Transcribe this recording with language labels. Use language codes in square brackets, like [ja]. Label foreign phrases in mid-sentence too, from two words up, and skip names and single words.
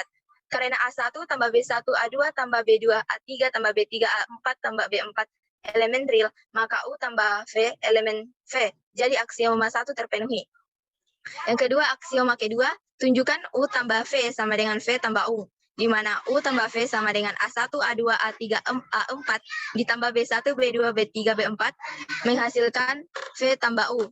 [id] Karena A1 tambah B1, A2 tambah B2, A3 tambah B3, A4 tambah B4 elemen real, maka U tambah V elemen V. Jadi aksioma 1 terpenuhi. Yang kedua, aksioma kedua, tunjukkan U tambah V sama dengan V tambah U, di mana U tambah V sama dengan A1, A2, A3, A4, ditambah B1, B2, B3, B4, menghasilkan V tambah U.